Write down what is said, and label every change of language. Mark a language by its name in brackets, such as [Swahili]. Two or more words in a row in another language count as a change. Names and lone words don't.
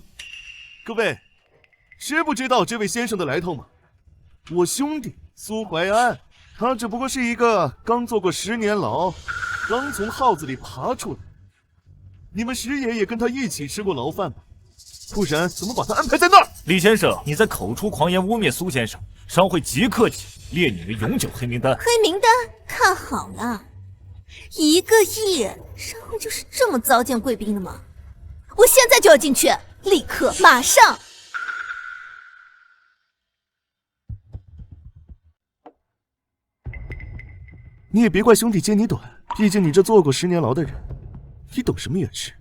[Chinese] 各位，知不知道这位先生的来头吗？我兄弟苏怀安，他只不过是一个刚坐过10年牢，刚從耗子裡爬出來。你們石爺也跟他一起吃過牢飯吧？不然怎麼把他安排在那兒？李先生，你在口出狂言污蔑蘇先生，商會即刻起列你為永久黑名單。黑名單？看好了，1個億人，商會就是這麼糟踐貴賓的嗎？我現在就要進去，立刻，馬上！你也別怪兄弟揭你短，畢竟你這坐過10年牢的人，你懂什麼掩飾？